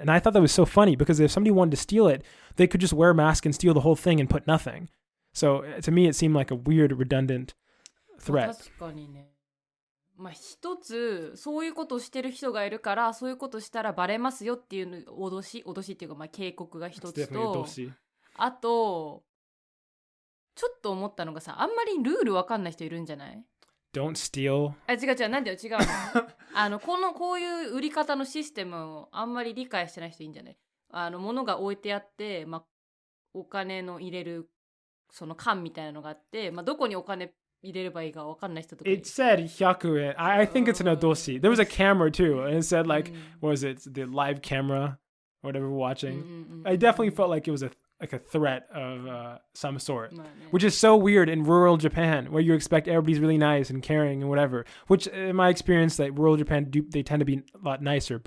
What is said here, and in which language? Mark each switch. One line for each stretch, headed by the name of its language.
English: And I thought that was so funny because if somebody wanted to steal it, they could just wear a mask and steal the whole thing and put nothing. So to me, it seemed like a weird, redundant threat.
Japanese: 確かにね。まあ一つそういうことをしてる人がいるからそういうことしたらバレますよっていうの脅しっていうかまあ警告が一つと、あとちょっと思ったのがさ、あんまりルールわかんない人いるんじゃない？
English: Don't steal.
Japanese: 違うなんだよ違うのこういう売り方のシステムをあんまり理解してない人いいんじゃない？物が置いてあって、まあお金の入れるその缶みたいなのがあって、まあどこにお金入れればいいか分かんない人とか。
English: It said 100 yen. I think it's an adoshi. There was a camera too, and it said like, what was it? The live camera, whatever we're watching. I definitely felt like it was a threat of some sort, which is so weird in rural Japan, where you expect everybody's really nice and caring and whatever. Which, in my experience, like rural Japan, they tend to be a lot nicer.